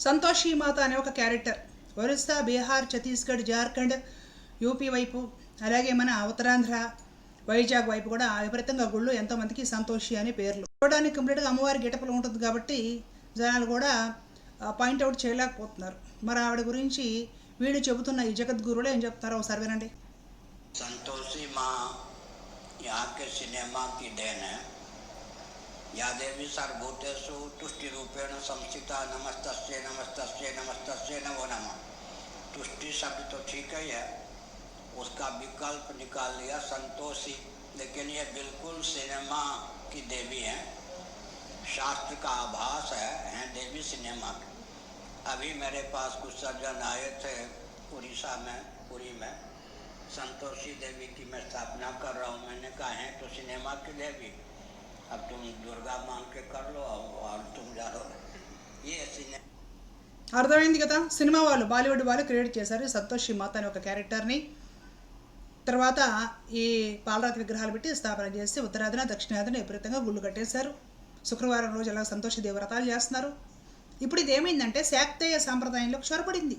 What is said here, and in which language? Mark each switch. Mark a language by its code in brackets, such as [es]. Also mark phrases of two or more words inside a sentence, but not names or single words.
[te] సంతోషి మాత అనే ఒక క్యారెక్టర్ ఒరిస్సా, బీహార్, ఛత్తీస్గఢ్, జార్ఖండ్, యూపీ వైపు, అలాగే మన ఉత్తరాంధ్ర వైజాగ్ వైపు కూడా విపరీతంగా గుళ్ళు ఎంతోమందికి సంతోషి అనే పేర్లు. చూడడానికి కంప్లీట్గా అమ్మవారి గెటపలు ఉంటుంది కాబట్టి జనాలు కూడా [en] point out [te] చేయలేకపోతున్నారు. మరి ఆవిడ గురించి వీళ్ళు చెబుతున్న ఈ జగద్గురువులు ఏం చెప్తారో ఒకసారి వినండి. [hi] संतोषी माँ यहाँ के सिनेमा की देन है। [sa] या देवी सर्वभूतेषु तुष्टि रूपेण संस्थिता नमस्तस्यै नमस्तस्यै नमस्तस्यै नमो नमः। [hi] तुष्टि शब्द तो ठीक ही है, उसका विकल्प निकाल लिया संतोषी, लेकिन ये बिल्कुल सिनेमा की देवी है, शास्त्र का आभास है देवी सिनेमा की। अभी मेरे पास कुछ सज्जन आए थे उड़ीसा में, पुरी में, संतोषी देवी की मैं स्थापना कर रहा हूँ। मैंने कहा है तो सिनेमा की देवी, अब तुम दुर्गा मान के कर लो और तुम जाओ। ये सिनेमा [te] అర్థమైంది కదా. సినిమా వాళ్ళు, బాలీవుడ్ వాళ్ళు క్రియేట్ చేశారు సంతోషి మాత అనే ఒక క్యారెక్టర్ని. తర్వాత ఈ పాలరాతి విగ్రహాలు పెట్టి స్థాపన చేసి ఉత్తరాదిన దక్షిణాదిన విపరీతంగా గుళ్ళు కట్టేశారు. శుక్రవారం రోజు అలా సంతోషి దేవి వ్రతాలు చేస్తున్నారు. ఇప్పుడు ఇది ఏమైందంటే శాక్తేయ సాంప్రదాయంలోకి చొరబడింది.